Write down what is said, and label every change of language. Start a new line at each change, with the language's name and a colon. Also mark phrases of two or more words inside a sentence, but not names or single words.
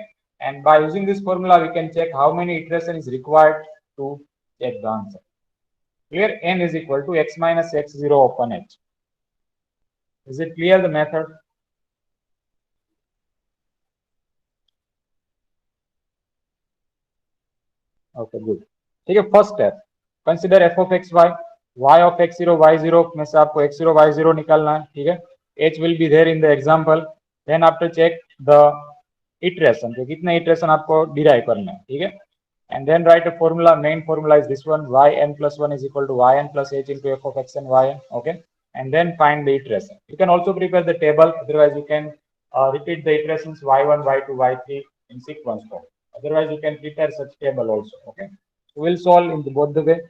English: And by using this formula, we can check how many iterations is required to check the answer. Clear? N is equal to x minus x0 upon h. Is it clear the method? Okay, good.
Hindi: ठीक है,
English: first step consider f of x y, y of x0 y0
Hindi: में से आपको x0 y0 निकालना है. ठीक है,
English: h will be there in the example. Then after check the iteration,
Hindi: तो कितने iteration आपको derive करना है. ठीक है,
English: and then write a formula. Main formula is this one, yn plus 1 is equal to yn plus h into f of x and yn. Okay, and then find the iteration. You can also prepare the table, otherwise you can repeat the iterations y1 y2 y3 in sequence form. Otherwise, you can prepare such table also. Okay, so we'll solve in both the way.